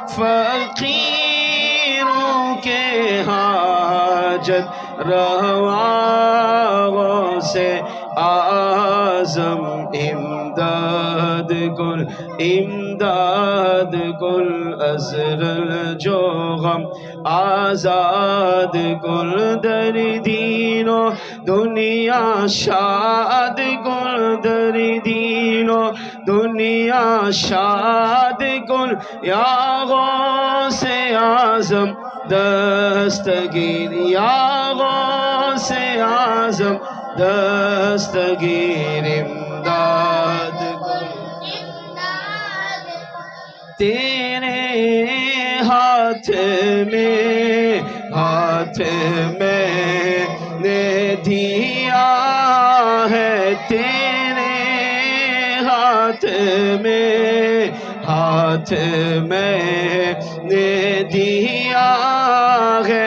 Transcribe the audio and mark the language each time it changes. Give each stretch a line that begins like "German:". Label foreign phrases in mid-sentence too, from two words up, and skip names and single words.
Urdu: فقیروں کے حاجت روا غوث اعظم
Persian: امداد کن امداد کن اسر جو غم آزاد کن در دین و دنیا شاد کن در دین و دنیا شاد کن یا غوث اعظم دستگیر یا غوث اعظم دستگیر امداد کن
Urdu: تیرے ہاتھ میں نے دیا ہے تیرے ہاتھ میں نے دیا ہے